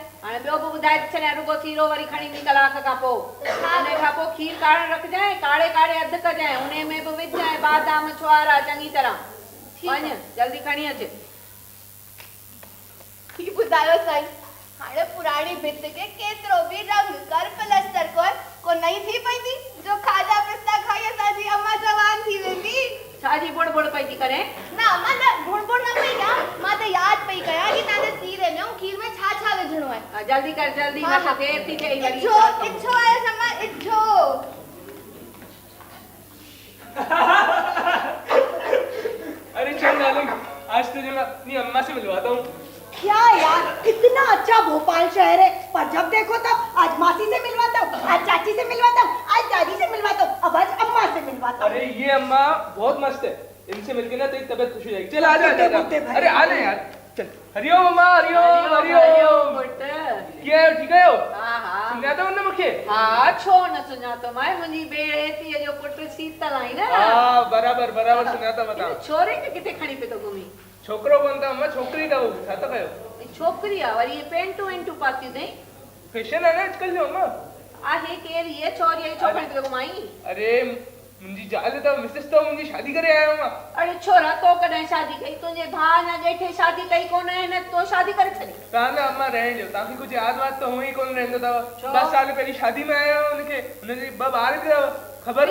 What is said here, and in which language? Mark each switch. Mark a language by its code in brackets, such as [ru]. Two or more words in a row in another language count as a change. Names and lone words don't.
[sd] हाणे ॿियो बि ॿुधाए थी छॾियां रुगो सीरो वरी खणी ईंदी कलाक खां पोइ हा। हुन खां पोइ खीर काढ़े रखजांइ काढ़े काढ़े अधु कजांइ हुन में बि विझजांइ बादाम छुआरा चङी तरह ठीकु आहे। वञ जल्दी खणी अच ॿुधायो साईं हाणे पुराणी भित खे केतिरो बि रंग कर प्लस्तर को नई थी पईंदी जो खाजा पिस्ता खाई असांजी अम्मा जवान थी वेंदी छाजी बुड़ बुड़ पई थी करे ना अम्मा न बुड़ न पई कयां मां त यादि पई कयां कि तव्हांजे सीरे में ऐं खीर में छा छा विझणो आहे जल्दी कर जल्दी हाँ, न हाँ। त देर थी थिए वरी इच्छो आयो अम्मा इच्छो [hi] अरे चल डार्लिंग आज तुझे मैं अपनी अम्मा से मिलवाता हूँ क्या यार कितना अच्छा भोपाल शहर है पर जब देखो तब आज मासी से मिलवाता हूँ आज चाची से मिलवाता हूँ आज दादी से मिलवाता हूँ अब आज अम्मा से मिलवाता हूँ अरे ये अम्मा बहुत मस्त है इनसे मिलके ना तेरी तबीयत खुश हो जाएगी चल आ जा बुड्ढे, बुड्ढे भाई। अरे आ जा यार चल हरिओम अम्मा हरिओम हरिओम [sd] पुट [hi] क्या है ठीक है हो [sd] हा हा सुञाता उन मूंखे हा छो न सुञातो माए मुंहिंजी बेड़ेतीअ जो पुट शीतल आई न हाँ बराबर बराबर सुञाता बता छोरे खे किथे खणी पियो थो घुमी छोकरो कोन था अम्मा छोकरी था वो छा था कयो छोकिरी आहे वरी पेंटू वेंटू पातियूं अथई [hi] फैशन है ना आजकल जो अम्मा [sd] आहे केरु इहे छोरी छोकिरी पियो घुमाई अरे मुंहिंजी ज़ाल त मिसिस तो मुंहिंजी शादी करे आयो मां अरे छोरा तो कॾहिं शादी कई तुंहिंजे भाउ न ॼेठे शादी कई कोन हिन तो शादी करे छॾी तव्हां न अम्मा रहण ॾियो तव्हांखे कुझु यादि वाद त हूअं ई कोन रहंदो अथव छो? 10 साल पहिरीं शादी में आया आहियो हुनखे हुनजे 2 ॿार बि अथव ख़बर